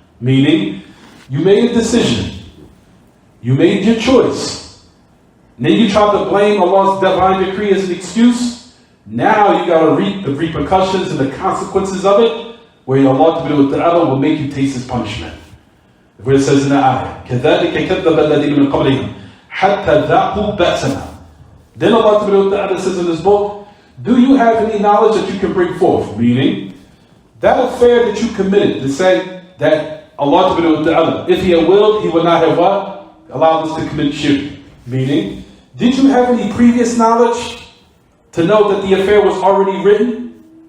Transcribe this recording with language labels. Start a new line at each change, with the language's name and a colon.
English: Meaning, you made a decision. You made your choice. And then you tried to blame Allah's divine decree as an excuse. Now you got to reap the repercussions and the consequences of it, where Allah Ta'ala will make you taste His punishment. Where it says in the ayah,
Arabic: كَذَلِكَ كَذَّبَ الَّذِينَ مِنْ قَبْلِهِمْ حَتَّى ذَاقُوا بَأْسَنَا.
English: Then Allah Ta'ala says in this book, do you have any knowledge that you can bring forth? Meaning, that affair that you committed to say that Allah Ta'ala, if He had willed, He would not have what? Allowed us to commit shirk. Meaning, did you have any previous knowledge to know that the affair was already written?